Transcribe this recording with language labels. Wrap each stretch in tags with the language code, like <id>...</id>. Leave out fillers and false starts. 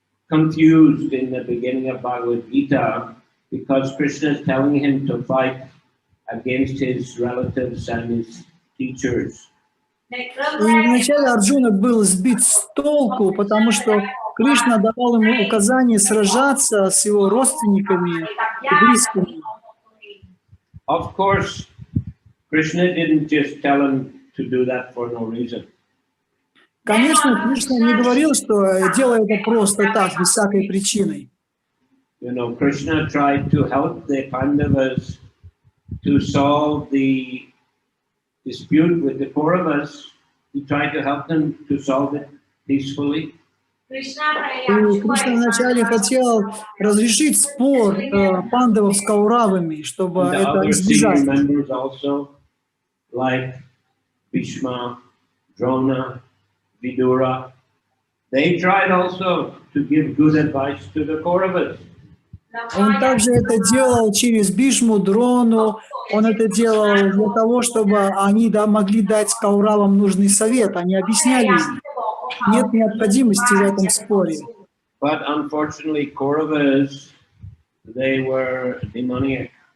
<en>Confused in the beginning of Bhagavad Gita because Krishna is telling him to fight against his relatives and his teachers.</en> <ru>И вначале Арджуна был сбит с толку, потому что Кришна давал ему указание сражаться с его родственниками и близкими.</ru> <en>Of course, Krishna didn't just tell him to do that for no reason.</en> <ru>Конечно, Кришна не говорил, что делай это просто так, без всякой причины.</ru> <en>You know, Krishna tried to help the Pandavas to solve the dispute with the Kauravas. He tried to help them to solve it peacefully.</en> <ru>И Кришна вначале хотел разрешить спор пандавов с кауравами, чтобы это избежать.</ru> <en>Also, like Bhishma, Drona, Vidura, they tried also to give good advice to the Kauravas.</en> <ru>Он также это делал через Бишму, Дрону, он это делал для того, чтобы они могли дать кауравам нужный совет, они объясняли им. Нет необходимости в этом споре.</ru> <en>But unfortunately, Kauravas, they were demoniac.</en>